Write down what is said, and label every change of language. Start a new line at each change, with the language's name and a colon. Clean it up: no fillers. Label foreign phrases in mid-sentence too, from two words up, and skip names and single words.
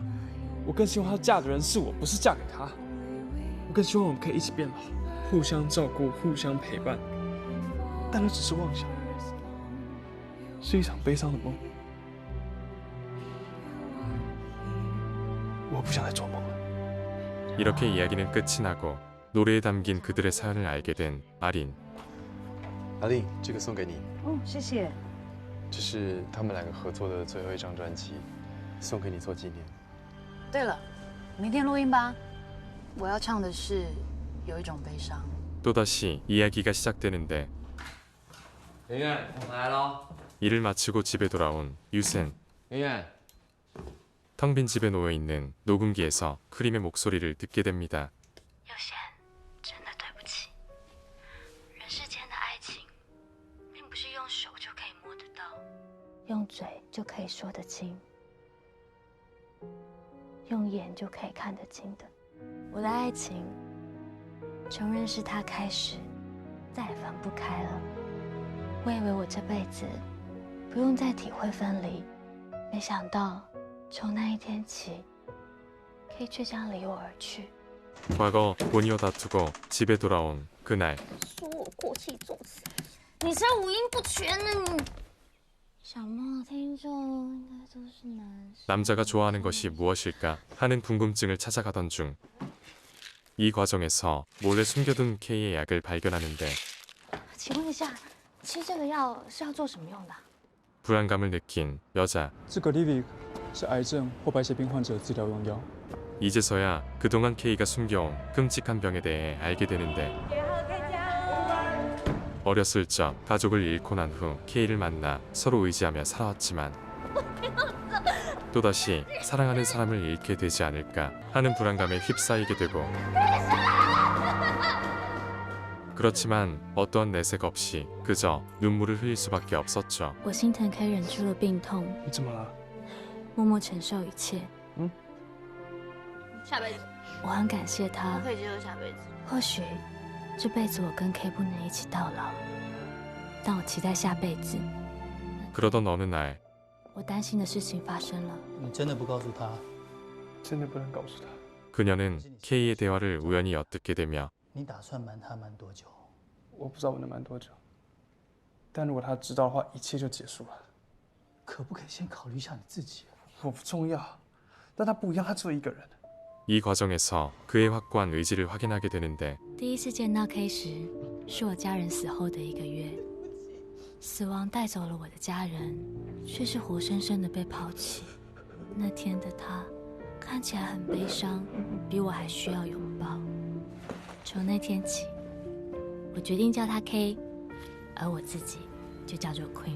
Chinese: 我更希望她嫁的人是我，不是嫁给他。我更希望我们可以一起变老，互相照顾，互相陪伴。但那只是妄想，是一场悲伤的梦。我不想再做梦了。
Korean: 이렇게 이야기는 끝이 나고 노래에 담긴 그들의 사연을 알게 된 아린.
Chinese: 阿令，这个送给你。哦，谢谢。这是他们两个合作的最后一张专辑，送给你做纪念。对了，明天录音吧。我要唱的是有一种悲伤。
Korean: 또다시 이야기가 시작되는데
Chinese: 圆圆，我来喽。
Korean: 일을 마치고 집에 돌아온 유센.
Chinese: 圆圆，
Korean: 텅 빈 집에 놓여있는 녹음기에서 크림의 목소리를 듣게 됩니다.
Chinese: 有贤，真的对不起。人世间的爱情，并不是用手就可以摸得到，用嘴就可以说得清，用眼就可以看得清的。我的爱情，从认识他开始，再也分不开了。我以为我这辈子不用再体会分离，没想到从那一天起，K却将离我而去。
Korean: 과거 본이어 다투고 집에 돌아온 그날.
Chinese: 说我过气作死，你这五音不全呢你。小梦听众应该都是男生。
Korean: 남자가 좋아하는 것이 무엇일까 하는 궁금증을 찾아가던 중 이 과정에서 몰래 숨겨둔 K의 약을 발견하는데
Chinese: 请问一下，吃这个药是要做什么用的？
Korean: 불안감을 느낀 여자.
Chinese: 这个 Livik 是癌症或白血病患者治疗用药。
Korean: 이제서야 그동안 K가 숨겨온 끔찍한 병에 대해 알게 되는데 어렸을 적 가족을 잃고 난 후 K를 만나 서로 의지하며 살아왔지만 또다시 사랑하는 사람을 잃게 되지 않을까 하는 불안감에 휩싸이게 되고 그렇지만 어떠한 내색 없이 그저 눈물을 흘릴 수밖에 없었죠.
Chinese: 我心疼 K 忍住了病痛，你怎么了？默默承受一切。下辈子我很感谢他我，可以接受下辈子。或许这辈子我跟 K 不能一起到老，但我期待下辈子。
Korean: 그러던 어느 날
Chinese: 我担心的事情发生了，你真的不告诉他？真的不能告诉他。
Korean: 그녀는 K의 대화를 우연히 엿듣게 되며
Chinese: 你打算瞒他瞒多久？我不知道我能瞒多久，但如果他知道的话，一切就结束了。可不可以先考虑一下你自己？我不重要，但他不一样，他只有一个人。
Korean: 이 과정에서 그의 확고한 의지를 확인하게 되는데
Chinese: 第一次见到 K 时，是我家人死后的1个月。死亡带走了我的家人，却是活生生的被抛弃。那天的他看起来很悲伤，比我还需要拥抱。从那天起，我决定叫他 K， 而我自己就叫做 Queen。